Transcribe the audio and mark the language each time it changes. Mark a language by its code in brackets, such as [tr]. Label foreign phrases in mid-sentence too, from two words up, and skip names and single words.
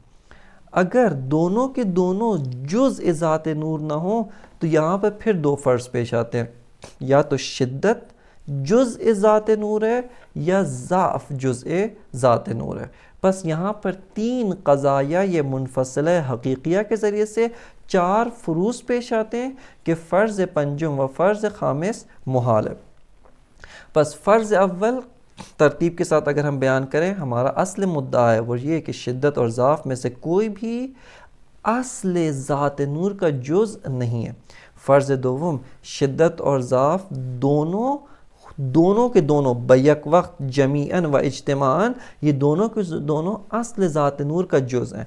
[ur] اگر دونوں کے دونوں جزء ذات نور نہ ہوں تو یہاں پہ پھر دو فرض پیش آتے ہیں، یا تو شدت جزء ذات نور ہے یا ضعف جزء ذات نور ہے۔ بس یہاں پر تین قضایا یہ منفصلہ حقیقیہ کے ذریعے سے چار فروض پیش آتے ہیں کہ فرض پنجم و فرض خامس محال ہے۔ پس فرض اول ترتیب کے ساتھ اگر ہم بیان کریں، ہمارا اصل مدعا ہے وہ یہ کہ شدت اور ضعف میں سے کوئی بھی اصل ذات نور کا جز نہیں ہے۔ فرض دوم شدت اور ضعف دونوں کے دونوں بیک وقت جمیعاً و اجتماعاً یہ دونوں کے دونوں اصل ذات نور کا جز ہیں.